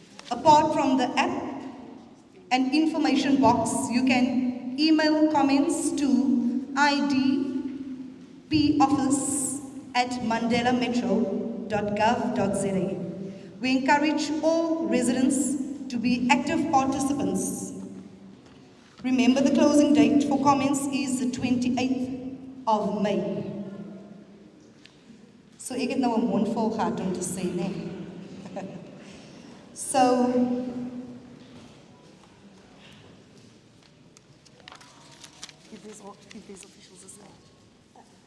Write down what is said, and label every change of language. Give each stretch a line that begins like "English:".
English: Apart from the app and information box, you can email comments to idpoffice@mandelametro.gov.za. We encourage all residents to be active participants. Remember, the closing date for comments is the 28th of May.
Afrikaans: So ek het nou 'n mond vol gehad om te sê, nee.
English: So if these officials are saying.